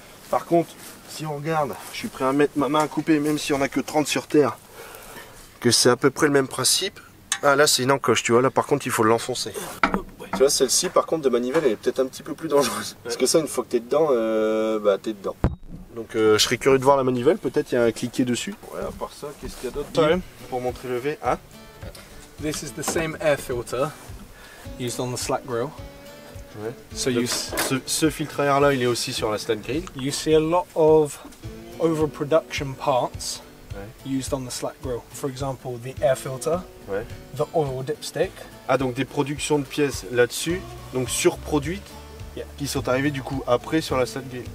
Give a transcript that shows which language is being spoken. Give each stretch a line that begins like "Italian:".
French: Par contre, si on regarde, je suis prêt à mettre ma main à couper, même si on n'a que 30 sur terre, que c'est à peu près le même principe. Ah là c'est une encoche, tu vois, là par contre il faut l'enfoncer. Tu vois, celle-ci par contre de manivelle elle est peut-être un petit peu plus dangereuse. Parce que ça une fois que t'es dedans, t'es dedans. Donc je serais curieux de voir la manivelle, peut-être il y a un cliquet dessus. Ouais, à part ça, qu'est-ce qu'il y a d'autre pour montrer le V? Ah,
English: this is the same air filter used on the slack grill.
French: Ouais.
English: So
French: donc, ce filtre à air là il est aussi sur la slack grill.
English: You see a lot of overproduction parts used on the slack grill. For example, the air filter, the oil dipstick.
French: Ah, donc des productions de pièces là-dessus, donc surproduites, qui sont arrivées du coup après sur la slack grill.